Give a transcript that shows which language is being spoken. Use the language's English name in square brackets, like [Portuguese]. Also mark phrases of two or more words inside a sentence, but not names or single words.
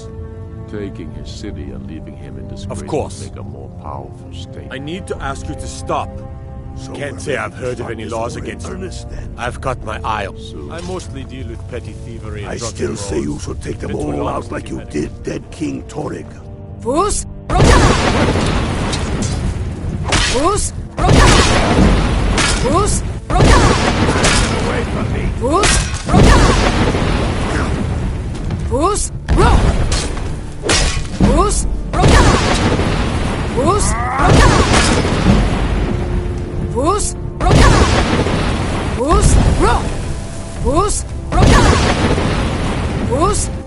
[English] Taking his city and leaving him in disgrace Of course. would make a more powerful state. I need to ask you to stop. Can't say I've heard of any laws against you. I've got my eye on you. I mostly deal with petty thievery and I drunken still say you brawls. should take them Been too all long out since like we've you had did dead King Torrig. Fus? Fus? Fus? Away from me! Fus? Fus? Fus? Fus? Fus? Fus? Fus? Fus?